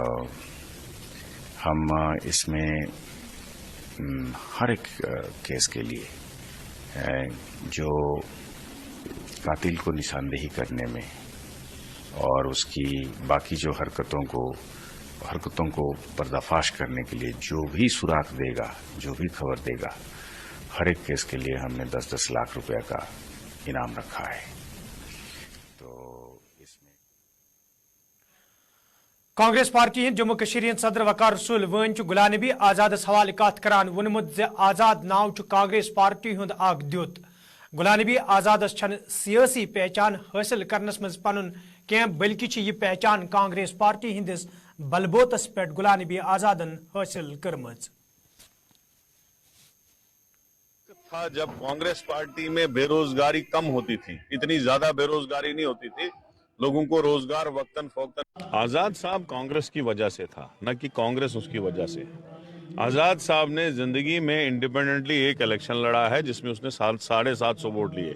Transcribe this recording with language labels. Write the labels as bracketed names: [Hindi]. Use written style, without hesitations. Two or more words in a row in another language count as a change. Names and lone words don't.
[Hindi] हम इसमें हर एक केस के लिए जो कातिल को निशानदेही करने में और उसकी बाकी जो हरकतों को पर्दाफाश करने के लिए जो भी सुराग देगा, जो भी खबर देगा, हर एक केस के लिए हमने 10-10 लाख रुपए का इनाम रखा है। तो इसमें [Kashmiri] कांग्रेस पार्टी जम्मू कश्मीर सदर वकार रसूल वन गुलाम नबी आजाद हवाले कत करान वोनमुत आजाद नाव कांग्रेस पार्टी हुंद आग द्युत। गुलाम नबी आजाद सियासी पहचान हासिल करनस मज पनुन कह बल्कि यह पहचान कांग्रेस पार्टी हिंदिस बलबोतस पे गुलाम नबी आजादन हासिल करमज। [Hindi] था जब कांग्रेस पार्टी में बेरोजगारी कम होती थी, इतनी ज्यादा बेरोजगारी नहीं होती थी, लोगों को रोजगार वक्तन फोक्तन। आजाद साहब कांग्रेस की वजह से था, न कि कांग्रेस उसकी वजह से। आजाद साहब ने जिंदगी में इंडिपेंडेंटली एक इलेक्शन लड़ा है जिसमें उसने 750 वोट लिए।